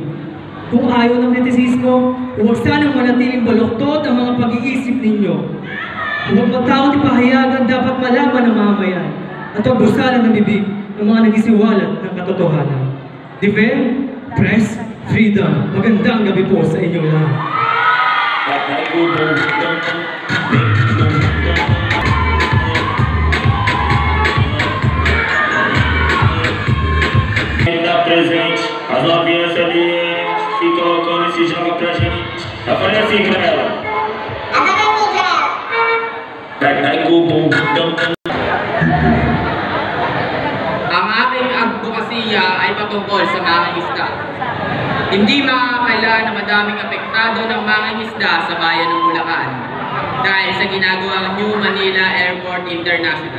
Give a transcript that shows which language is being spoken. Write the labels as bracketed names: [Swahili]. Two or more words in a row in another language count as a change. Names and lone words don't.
[Filipino] Kung ayaw ng kritisismo, huwag sanang manatiling baluktot ang mga pag-iisip ninyo. Huwag matakot ipahayagan dapat malaman ng mamayan at huwag busalan ng bibig ng mga nagisiwalat ng katotohanan. [English] Defend, press, freedom. [Filipino] Magandang gabi po sa inyo lahat. [Portuguese] Presente, as novinhas ali se colocando esse jogo pra gente. Tá falando assim pra ela. [Filipino] Ang aking advokasya ay patungkol sa mga isda. Hindi makakailan na madaming apektado ng mga isda sa bayan ng Bulacan dahil sa ginagawang New Manila Airport International.